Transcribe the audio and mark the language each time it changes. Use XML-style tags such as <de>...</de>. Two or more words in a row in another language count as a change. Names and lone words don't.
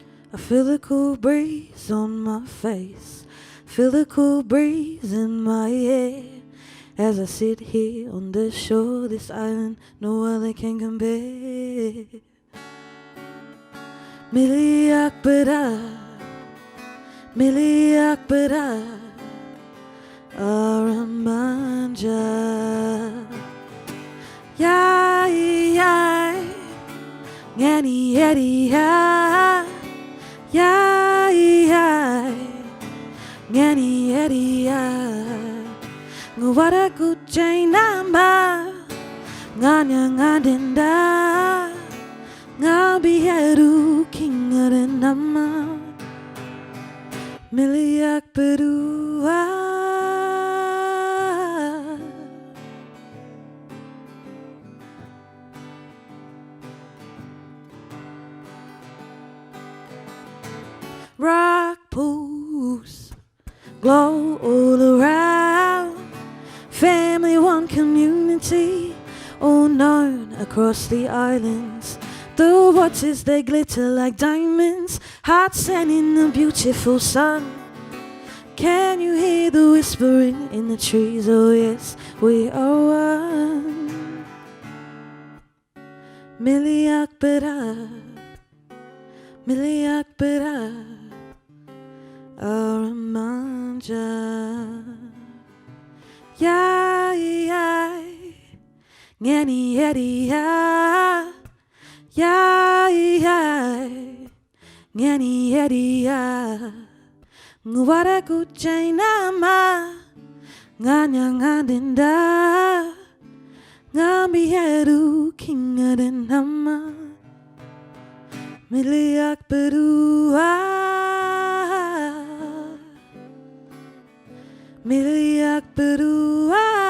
<en>I feel the cool breeze on my face, feel the cool breeze in my hair, as I sit here on the shore, this island no other can compare.</en> <mwp>Miliak bera, miliak bera, Aramanja. Yai yai, ngani yadi ya. Yai yai, ngani yadi ya. Ngwara kuchay nama, nganya ngadenda. Ngabiheru kinga nama, miliak berdua.</mwp> <en>Rock pools glow all around, family, one community, all known across the islands. The waters, they glitter like diamonds, hearts set in the beautiful sun. Can you hear the whispering in the trees? Oh yes, we are one.</en> <mwp>Miliak bera, miliak bera, Aramanja. Yai yai, ngani yadi ya. Yai yai, ngani yadi ya. Ngwara kuchay nama, nganya ngadenda. Ngabiheru kinga nama, miliak berdua, miliak berdua.</mwp>